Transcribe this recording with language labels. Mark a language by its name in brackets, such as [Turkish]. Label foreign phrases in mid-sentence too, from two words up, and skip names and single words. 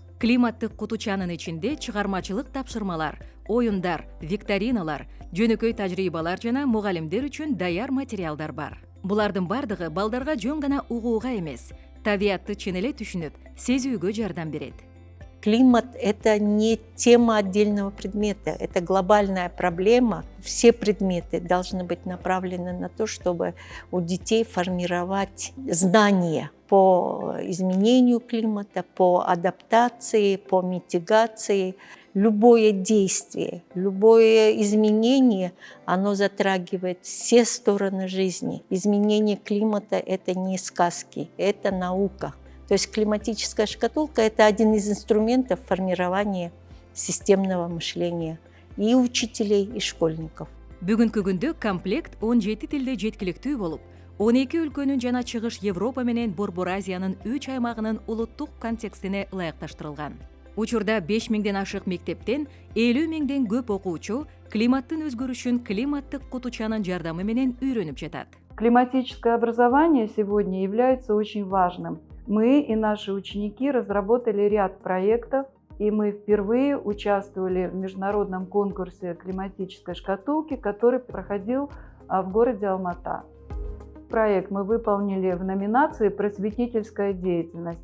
[Kyrgyz] Климаттык кутучанын ичинде чыгармачылык тапшырмалар, оюндар, викториналар, жөнөкөй тажрыйбалар жана мугалимдер үчүн даяр материалдар бар. Булардын бардыгы балдарга жөн гана угууга эмес, табиатты чын эле түшүнүп, сезүүгө жардам берет. [Russian] Климат – это не тема отдельного предмета, это глобальная проблема. Все предметы должны быть направлены на то, чтобы у детей формировать знания по изменению климата, по адаптации, по митигации. Любое действие, любое изменение, оно затрагивает все стороны жизни. Изменение климата – это не сказки, это наука. То есть климатическая шкатулка – это один из инструментов формирования системного мышления и учителей, и школьников. [Kyrgyz] Бүгүнкү күндө комплект 17 тилде жеткиликтүү болуп, 12 өлкөнүн жана Чыгыш Европа менен Борбор Азиянын 3 аймагынын улуттук контекстине ылайыкташтырылган. Учурда 5000ден ашык мектептен 50 миңден көп окуучу климаттын өзгөрүшүн климаттык кутучанын жардамы менен үйрөнүп жатат. [Russian] Климатическое образование сегодня является очень важным. Мы и наши ученики разработали ряд проектов, и мы впервые участвовали в международном конкурсе климатической шкатулки, который проходил в городе Алмата. Проект мы выполнили в номинации «Просветительская деятельность».